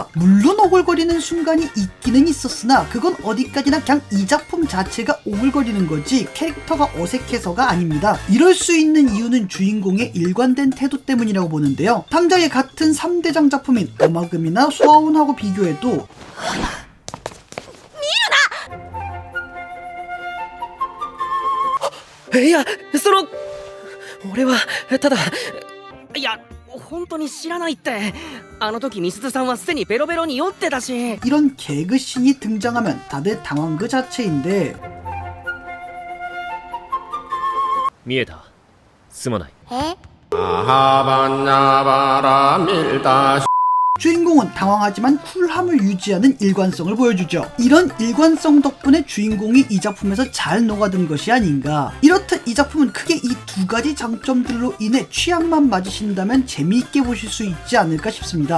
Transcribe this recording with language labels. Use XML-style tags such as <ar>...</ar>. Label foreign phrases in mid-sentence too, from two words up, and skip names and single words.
<ko>물론 오글거리는 순간이 있기는 있었으나 그건 어디까지나 그냥 이 작품 자체가 오글거리는 거지 캐릭터가 어색해서가 아닙니다. 이럴 수 있는 이유는 주인공의 일관된 태도 때문이라고 보는데요. 당장의 같은 3대장 작품인 어마금이나 소아온하고 비교해도</ko> <ja>俺はただいや本当に知らないって。あの時みすずさんはすでにベロベロに酔ってたし。</ja> <ko>이런 개그씬이 등장하면 다들 당황 그 자체인데</ko> <ja>見えた。すまない。</ja> <ko>주인공은 당황하지만 쿨함을 유지하는 일관성을 보여주죠. 이런 일관성 덕분에 주인공이 이 작품에서 잘 녹아든 것이 아닌가. 이렇듯 이 작품은 크게 이 두 가지 장점들로 인해 취향만 맞으신다면 재미있게 보실 수 있지 않을까 싶습니다.</ko>